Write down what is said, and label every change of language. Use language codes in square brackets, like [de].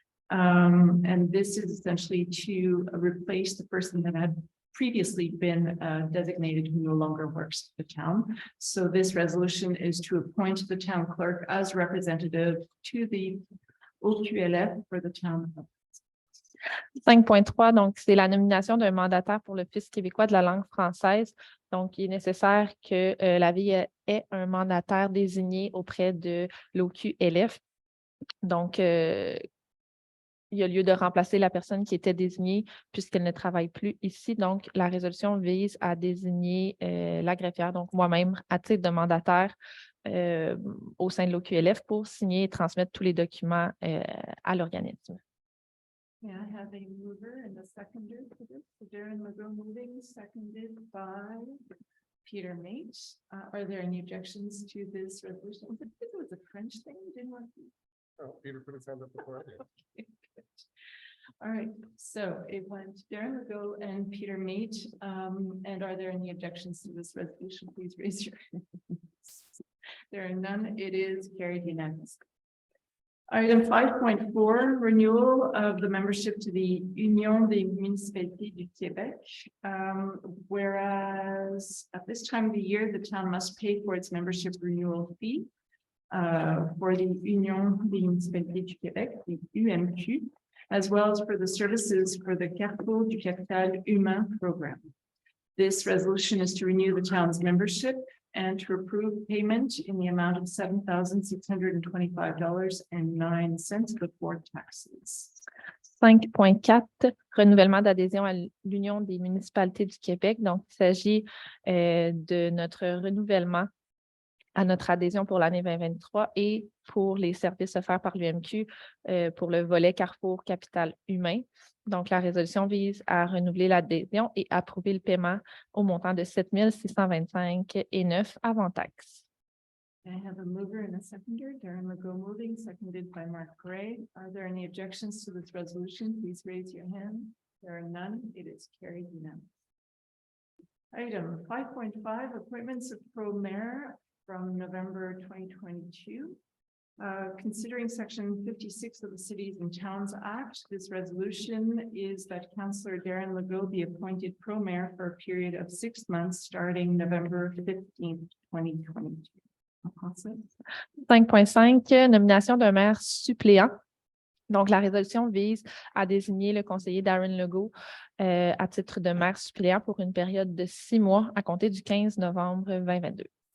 [en] And this is essentially to replace the person that had previously been designated who no longer works at the town. So this resolution is to appoint the town clerk as representative to the OQLF for the town. [fr] 5.3, donc c'est la nomination d'un mandataire pour l'Office québécois de la langue française. Donc, il est nécessaire que la ville ait un mandataire désigné auprès de l'OQLF. Donc, il y a lieu de remplacer la personne qui était désignée puisqu'elle ne travaille plus ici. Donc, la résolution vise à désigner la greffière, donc moi-même, à titre de mandataire au sein de l'OQLF pour signer et transmettre tous les documents à l'organisme. [en] May I have a mover and a seconder for this? Darren Legault moving, seconded by Peter Mate. Are there any objections to this resolution? I think it was a French thing, didn't want to. Oh, Peter put his hand up before. Okay, good. All right, so it went Darren Legault and Peter Mate. And are there any objections to this resolution? Please raise your hands. There are none. It is carried unanimously. Item 5.4, renewal of the membership to the Union des municipalités du Québec. Whereas at this time of the year, the town must pay for its membership renewal fee for the Union des municipalités du Québec, the UMQ, as well as for the services for the Carrefour du Capital Humain program. This resolution is to renew the town's membership and to approve payment in the amount of $7,625.09 before taxes. [fr] 5.4, renouvellement d'adhésion à l'Union des municipalités du Québec. Donc, il s'agit de notre renouvellement à notre adhésion pour l'année 2023 et pour les services offerts par l'UMQ pour le volet Carrefour Capital Humain. Donc, la résolution vise à renouveler l'adhésion et approuver le paiement au montant de 7 625,09 avant taxe. [en] I have a mover and a seconder, Darren Legault moving, seconded by Mark Gray. Are there any objections to this resolution? Please raise your hand. There are none. It is carried unanimously. Item 5.5, appointments of pro-mayor from November 2022. Considering section 56 of the Cities and Towns Act, this resolution is that Councillor Darren Legault be appointed pro-mayor for a period of 6 months starting November 15th, 2022. [fr] 5.5, nomination d'un maire suppléant. Donc, la résolution vise à désigner le conseiller Darren Legault à titre de maire suppléant pour une période de 6 mois à compter du 15 novembre 2022.